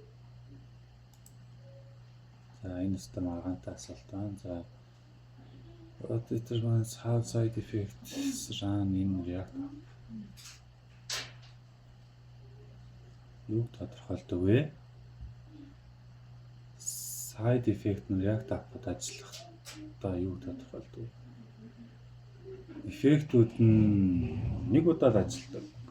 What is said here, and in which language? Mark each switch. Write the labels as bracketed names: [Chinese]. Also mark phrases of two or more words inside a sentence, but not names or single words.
[Mongolian] За энэ систем аргаантай асуулт байна. [English] За What determines how side effects run in reactor? [Mongolian] Юу тодорхойлдог вэ? [English] Side effect [Mongolian] нь reactor аппад ажиллахдаа юу тодорхойлдог вэ? Эффектүүд нь нэг удаад ажилладаг.